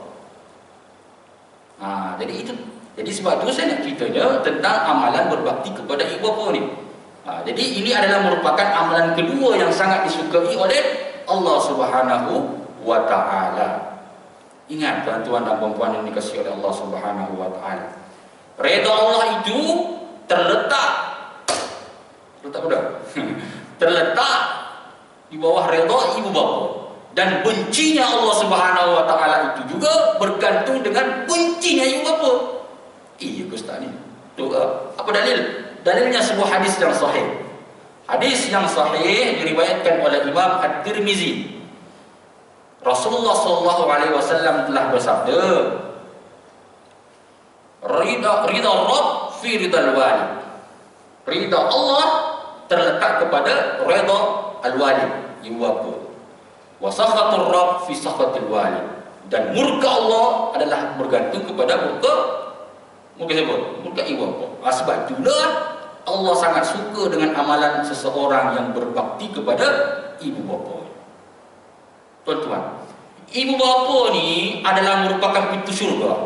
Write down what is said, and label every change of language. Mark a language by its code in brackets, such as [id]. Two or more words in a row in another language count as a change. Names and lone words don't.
[ms] Jadi sebab itu saya nak ceritanya tentang amalan berbakti kepada ibu bapa ni. Jadi ini adalah merupakan amalan kedua yang sangat disukai oleh Allah [ar] سبحانه وتعالى. [ms] Ingat tuan-tuan dan puan-puan yang dikasihi oleh Allah [ar] سبحانه وتعالى. [ms] Redha Allah itu terletak udah. terletak di bawah redha ibu bapa. Dan bencinya Allah [ar] سبحانه وتعالى [ms] itu juga bergantung dengan bencinya ibu bapa. Iya Ustaz ni. Apa dalil? Dalilnya sebuah hadis yang sahih. Hadis yang sahih diriwayatkan oleh Imam At-Tirmizi. Rasulullah [ar] صلى الله عليه وسلم [ms] telah bersabda, [ar] رضا الرب في رضا الوالد. [ms] Ridha Allah terletak kepada [ar] رضا الوالد, [ms] ibu bapa. [ar] وسخط الرب في سخط الوالد. [ms] Dan murka Allah adalah bergantung kepada murka siapa? Murka ibu bapa. Sebab itulah Allah sangat suka dengan amalan seseorang yang berbakti kepada ibu bapa. Tuan-tuan, ibu bapa ni adalah merupakan pintu syurga.